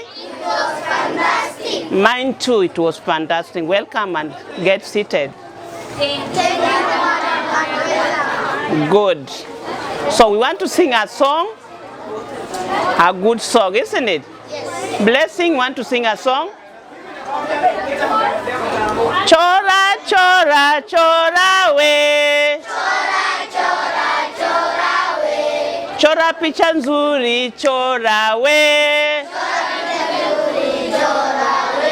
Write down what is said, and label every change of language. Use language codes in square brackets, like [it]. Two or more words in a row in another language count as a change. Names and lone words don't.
[en] It was fantastic. Mine too, it was fantastic. Welcome and get seated. Thank you, Madam. Good. So we want to sing a song. A good song, isn't it? Yes. Blessing, want to sing a song? [sw] Chora, chora, chora we. Chora, chora, chora we. Chora picha nzuri, chora we. Chora we.